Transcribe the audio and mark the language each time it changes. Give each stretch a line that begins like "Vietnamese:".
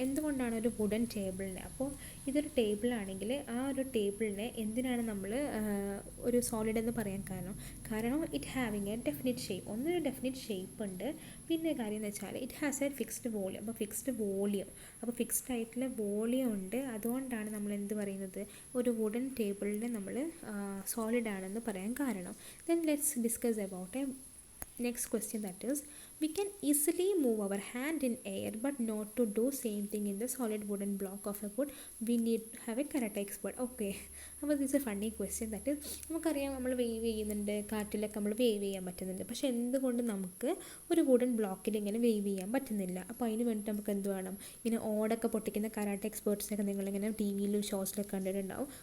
Malayalam: എന്തുകൊണ്ടാണ് ഒരു വുഡൻ ടേബിളിനെ, അപ്പോൾ ഇതൊരു ടേബിളാണെങ്കിൽ ആ ഒരു ടേബിളിനെ എന്തിനാണ് നമ്മൾ ഒരു സോളിഡ് എന്ന് പറയാൻ കാരണം
English: It having a definite shape.
Malayalam: ഒന്നൊരു ഡെഫിനിറ്റ് ഷേപ്പ് ഉണ്ട്, പിന്നെ കാര്യം എന്ന് വെച്ചാൽ
English: It has a fixed volume.
Malayalam: അപ്പോൾ ഫിക്സ്ഡ് വോളിയം, അപ്പോൾ ഫിക്സ്ഡ് ആയിട്ടുള്ള വോളിയം ഉണ്ട്. അതുകൊണ്ടാണ് നമ്മൾ എന്ത് പറയുന്നത്, ഒരു വുഡൻ ടേബിളിനെ നമ്മൾ സോളിഡ് ആണെന്ന് പറയാൻ കാരണം.
English: Then let's discuss about a next question, that is we can easily move our hand in air but not to do same thing in the solid wooden block of a wood. We need have a karate expert.
Malayalam: Okay, അപ്പോൾ
English: this is a funny question, that is
Malayalam: നമുക്കറിയാം നമ്മൾ wave ചെയ്യുന്നുണ്ട്, കാറ്റിലൊക്കെ നമ്മൾ wave ചെയ്യാൻ പറ്റുന്നുണ്ട്. പക്ഷേ എന്തുകൊണ്ട് നമുക്ക് ഒരു വുഡൻ ബ്ലോക്കിൽ ഇങ്ങനെ വേവ് ചെയ്യാൻ പറ്റുന്നില്ല? അപ്പോൾ അതിന് വേണ്ടിയിട്ട് നമുക്ക് എന്ത് വേണം, ഇങ്ങനെ ഓടൊക്കെ പൊട്ടിക്കുന്ന കരാട്ടെ എക്സ്പേർട്സിനൊക്കെ നിങ്ങളിങ്ങനെ ടി വിയിലും ഷോസിലൊക്കെ കണ്ടിട്ടുണ്ടാവും.